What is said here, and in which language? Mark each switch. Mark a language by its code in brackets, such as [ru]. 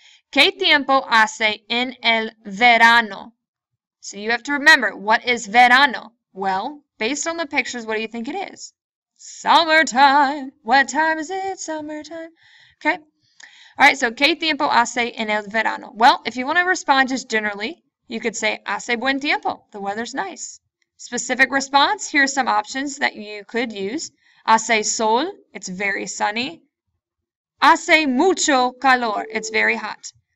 [es] ¿Qué tiempo hace en el verano? [en] So you have to remember, what is verano? Well, based on the pictures, what do you think it is? Summertime. What time is it? Summertime. Okay. All right, so [es] ¿Qué tiempo hace en el verano? [en] Well, if you want to respond just generally, you could say [es] hace buen tiempo. [en] The weather's nice. Specific response, here are some options that you could use. [es] Hace sol, [en] it's very sunny. [es] Hace mucho calor, [en] it's very hot.